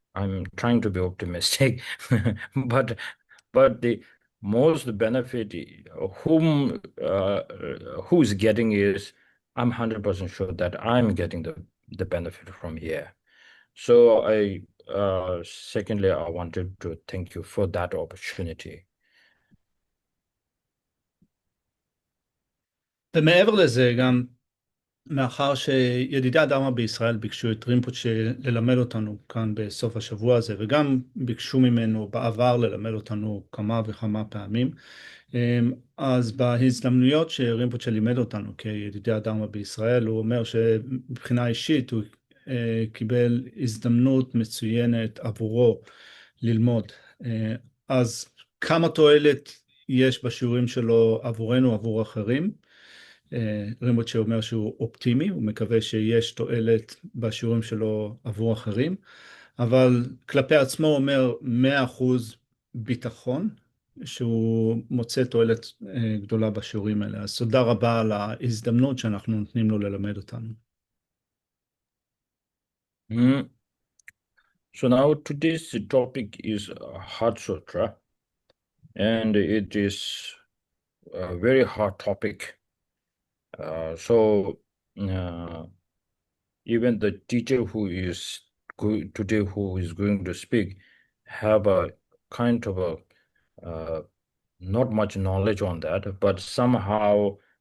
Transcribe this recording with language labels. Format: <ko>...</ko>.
<en>I'm trying to be optimistic, but the most benefit who is getting is I'm 100% sure that I'm getting the benefit from here. So I secondly I wanted to thank you for that opportunity.</en> <he>ומעבר לזה גם מאחר שידידי הדרמה בישראל ביקשו את רימפוצ'ה ללמד אותנו כאן בסוף השבוע הזה, וגם ביקשו ממנו בעבר ללמד אותנו כמה וכמה פעמים, אז בהזדמנויות שרימפוצ'ה לימד אותנו כידידי הדרמה בישראל, הוא אומר שמבחינה אישית הוא קיבל הזדמנות מצוינת עבורו ללמוד. אז כמה תועלת יש בשיעורים שלו עבורנו, עבור אחרים? רימפוצ'ה אומר שהוא אופטימי, הוא מקווה שיש תועלת בשיעורים שלו עבור אחרים, אבל כלפי עצמו הוא אומר 100% ביטחון, שהוא מוצא תועלת גדולה בשיעורים האלה. אז תודה רבה על ההזדמנות שאנחנו נותנים לו ללמד אותנו.</he> <en>So now today's topic is Heart Sutra, and it is a very hard topic. So even the teacher who is today who is going to speak have a kind of a not much knowledge on that, but somehow</en>